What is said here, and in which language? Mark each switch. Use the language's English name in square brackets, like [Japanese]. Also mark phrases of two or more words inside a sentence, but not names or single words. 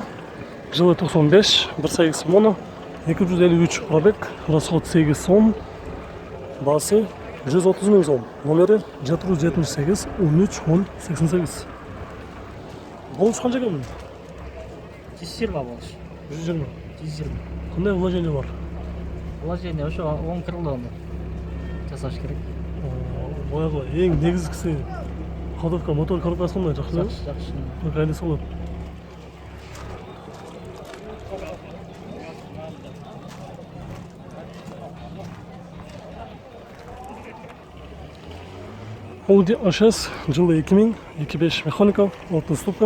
[Kazakh] Жылы 95, 1.8 моно, 253 пробег, расход 8 басы $130,000, номері 778 13 10 88. Болуш қанша екен? 120 болуш. 120. 120. Қандай вложение бар? [Kyrgyz] Вложение ошо 10 крылоны жасаш керек. Баягы эң негизгиси ходовка, мотор коробкасы кандай, жакшыбы? Жакшы. Кайсы болот? Audi A6, жылы 2000, 2.5 механика, 6 ступка.